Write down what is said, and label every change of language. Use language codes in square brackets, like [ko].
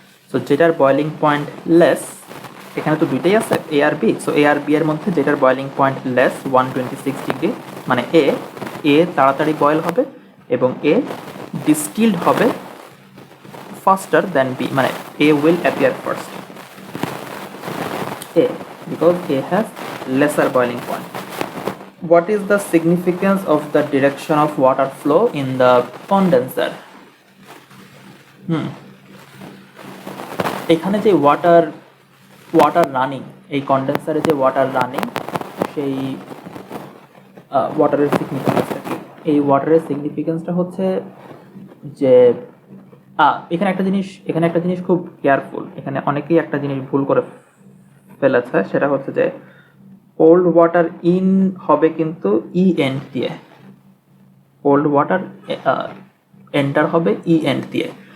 [bn] So যেটার boiling point less, এখানে তো দুইটাই আছে এ আর বি, সো এ আর বি এর মধ্যে যেটার বয়েলিং পয়েন্ট লেস 126 ডিগ্রি, মানে এ তাড়াতাড়ি বয়েল হবে এবং এ ডিস্টিলড হবে [en] faster than B, [bn] মানে [en] A will appear first, A because A has lesser boiling point. What is the significance of the direction of water flow in the condenser? [bn] এখানে যে water running, এই কন্ডেন্সারে যে ওয়াটার রানিং, সেই ওয়াটারের সিগনিফিকেন্সটা কি? এই ওয়াটারের সিগনিফিকেন্সটা হচ্ছে যে এখানে একটা জিনিস খুব কেয়ারফুল, এখানে অনেকেই একটা জিনিস ভুল করে ফেলেছে, সেটা হচ্ছে যে কোল্ড ওয়াটার ইন হবে কিন্তু ই এন্ড দিয়ে, কোল্ড ওয়াটার এন্টার হবে ই এন্ড দিয়ে।